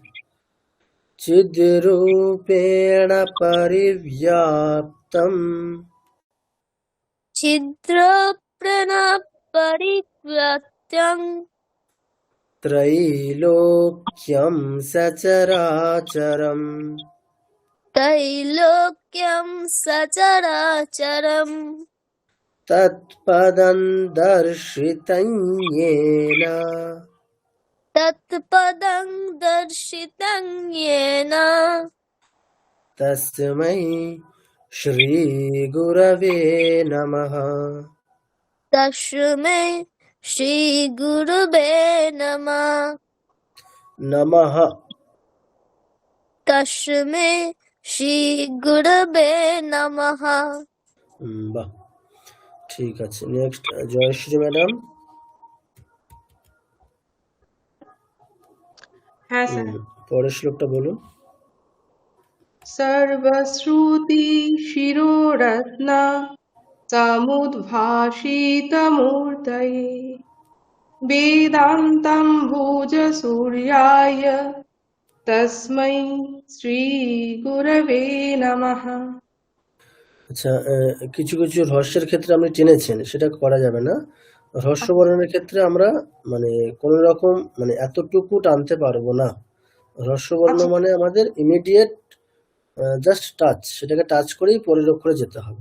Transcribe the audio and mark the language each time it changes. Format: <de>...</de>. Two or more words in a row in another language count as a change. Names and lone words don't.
<sa>চিদ রূপেণ পরিব্যাপ্তম ছিদ্রপ্রেণ পরিব্যাপ্তং ত্রৈলোক্যম সচরাচরম ত্রৈলোক্যং সচরাচরম তৎপদং দর্শিতং येन তৎপদং দর্শিতং येन তস্मै শ্রী গুরবে নমঃ। তস্मै শ্রী গুরুবে নমঃ। নমঃ। তস্मै শ্রী গুরুবে নমঃ।</sa> <bn>বাহ, ঠিক আছে। নেক্সট জয়শ্রী ম্যাডাম। হ্যাঁ স্যার। পরের শ্লোকটা বলুন। सर्वश्रुति शिरोरत्न समुद्भाषितमूर्तये वेदान्तं भुजसूर्याय तस्मै श्रीगुरवे नमः। আচ্ছা, কিছু কিছু রহস্যের ক্ষেত্রে আপনি টেনেছেন, সেটা করা যাবে না। রহস্য বর্ণনের ক্ষেত্রে আমরা মানে কোন রকম মানে এতটুকু টানতে পারবো না। রহস্য বর্ণ আচ্ছা। মানে আমাদের</bn> <en>immediate just touch,</en> <bn>সেটাকে টাচ করেই পরের অক্ষরে যেতে হবে।</bn>